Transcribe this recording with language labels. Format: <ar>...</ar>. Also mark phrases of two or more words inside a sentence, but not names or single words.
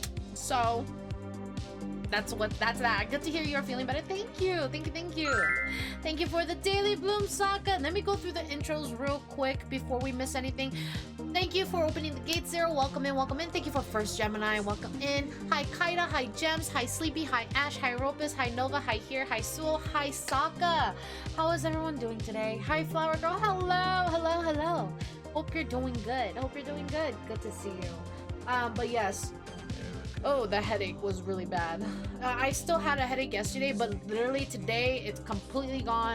<en>So that's that. Good to hear you're feeling better. Thank you. Thank you for the daily bloom, Sokka. Let me go through the intros real quick before we miss anything. Thank you for opening the gate, Zero. Welcome in. Thank you for First Gemini. Welcome in. Hi, Kaida. Hi, Gems. Hi, Sleepy. Hi, Ash. Hi, Ropus. Hi, Nova. Hi, Here. Hi, Sewell. Hi, Sokka. How is everyone doing today? Hi, Flower Girl. Hello. Hope you're doing good. Good to see you. But yes. Oh, the headache was really bad. I still had a headache yesterday, but literally today it's completely gone.</en>